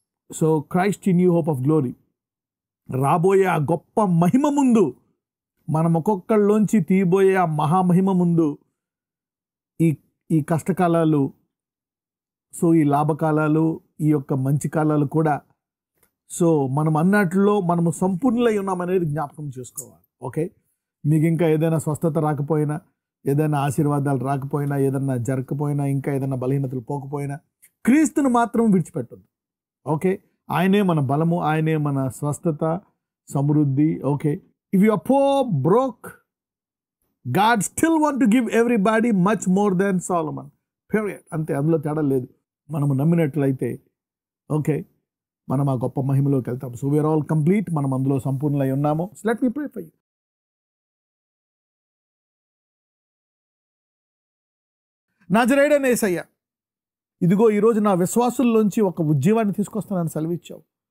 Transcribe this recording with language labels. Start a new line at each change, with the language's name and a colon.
English: So Christ in you hope of glory.
Telugu: రాబోయే ఆ గొప్ప మహిమ ముందు, మనం ఒక్కొక్కళ్ళలోంచి తీయబోయే ఆ మహామహిమ ముందు ఈ కష్టకాలాలు, సో ఈ లాభకాలాలు, ఈ యొక్క మంచి కాలాలు కూడా, సో మనం అన్నట్లో మనము సంపూర్ణులై ఉన్నామనేది జ్ఞాపకం చేసుకోవాలి. ఓకే, మీకు ఇంకా ఏదైనా స్వస్థత రాకపోయినా, ఏదైనా ఆశీర్వాదాలు రాకపోయినా, ఏదైనా జరగకపోయినా, ఇంకా ఏదైనా బలహీనతలు పోకపోయినా, క్రీస్తును మాత్రం విడిచిపెట్టద్దు. ఓకే, ఆయనే మన బలము, ఆయనే మన స్వస్థత, సమృద్ధి.
English: Okay, if you are poor, broke, God still want to give everybody much more than Solomon.
Telugu: Period. అంతే, అందులో తేడా లేదు. మనము నమ్మినట్లయితే ఓకే, మనం ఆ గొప్ప మహిమలోకి వెళ్తాం.
English: So we are all complete.
Telugu: మనం అందులో సంపూర్ణులై ఉన్నాము.
English: Let me pray for you.
Telugu: నజరేయుడైన యేసయ్య, ఇదిగో ఈరోజు నా విశ్వాసుల్లోంచి ఒక ఉద్యమాన్ని తీసుకొస్తానని సెలవిచ్చావు.